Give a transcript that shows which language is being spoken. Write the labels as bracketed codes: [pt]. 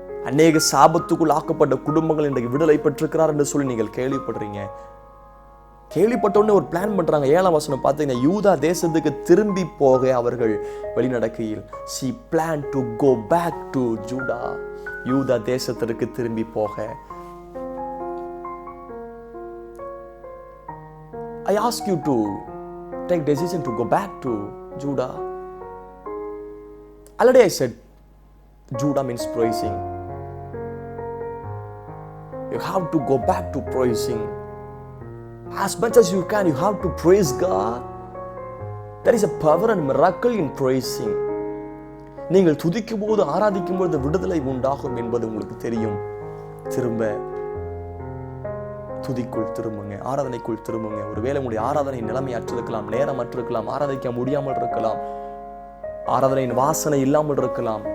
[ta] அநேக சாபத்துக்குள் ஆக்கப்பட்ட குடும்பங்கள் இன்றைக்கு விடுதலை பெற்றிருக்கிறார் என்று சொல்லி நீங்கள் கேள்விப்படுறீங்க. கேள்விப்பட்டோன்னு ஒரு பிளான் பண்றாங்க. 7ஆம் வசனம் பார்த்தீங்கன்னா, யூதா தேசத்துக்கு திரும்பி போக அவர்கள் வெளிநடக்கையில், [en] she planned to go back to Judah. [ta] யூதா தேசத்திற்கு திரும்பி போக. [en] I ask you to take decision to go back to Judah. Already I said Judah means praising. You have to go back to praising. As much as you can, you have to praise God. There is a power and miracle in praising. [ta] நீங்கள் துதிக்கும் போது, ஆராதிக்கும் போது விடுதலை உண்டாகும் என்பது உங்களுக்கு தெரியும். திரும்ப துதிக்குள் திரும்புங்க, ஆராதனைக்குள் திரும்புங்க. ஒருவேளை உங்களுடைய ஆராதனை நிலைமையற்றிருக்கலாம், நேரமற்றிருக்கலாம், ஆராதிக்க முடியாமல் இருக்கலாம், ஆராதனையின் வாசனை இல்லாமல் இருக்கலாம்.